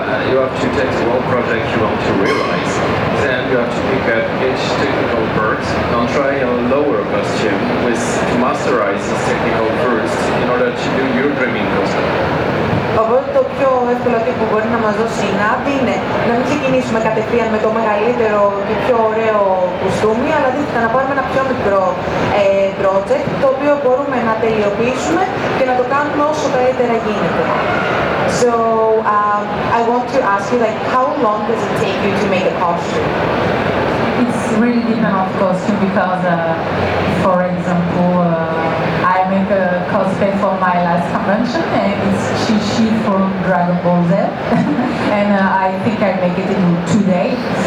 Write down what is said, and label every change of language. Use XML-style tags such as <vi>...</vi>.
<en>You have to take the whole project you want to realize. Then you have to pick up each technical part and try a lower costume to masterize this technical first in order to do your dreaming costume.</en> <el>Οπότε το πιο εύκολο tip που μπορεί να μας δώσει η Nad είναι να μην ξεκινήσουμε κατευθείαν με το μεγαλύτερο και πιο ωραίο κουστούμι, αλλά αντίθετα να πάρουμε ένα πιο μικρό project, το οποίο μπορούμε να τελειοποιήσουμε και να το κάνουμε όσο καλύτερα γίνεται.</el> <en>So I want to ask you, like, how long does it take you to make a costume? It's really depends on costume because, for example, I make a cosplay for my last convention and it's Chi from Dragon Ball Z and I think I make it in 2 days.</en>